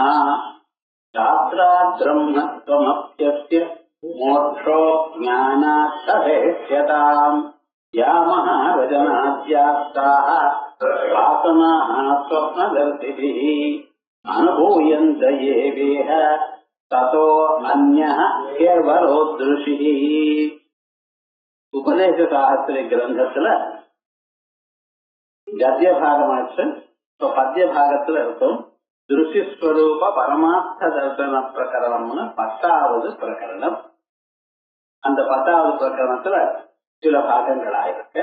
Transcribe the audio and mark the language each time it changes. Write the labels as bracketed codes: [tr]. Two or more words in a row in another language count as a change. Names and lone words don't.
[sa] शास्त्रात् ब्रह्मत्वमप्यस्य मोक्षो ज्ञानात् तदेष्यताम् यामः रजनाद्यास्ताः वासनाः स्वप्नदर्शिभिः अनुभूयन्त ये वेह ततो अन्यः केवलोदृशिः [ta] உபதேச சாஸ்திர கிரந்தத்துல கத்திய பாகமாச்சு. இப்ப பத்திய பாகத்துல இருக்கும் திருஷ்யஸ்வரூப பரமார்த்த தர்சன பிரகரணம்னு 10வது பிரகரணம். அந்த 10வது பிரகரணத்துல சில பாகங்கள் ஆயிருக்கு.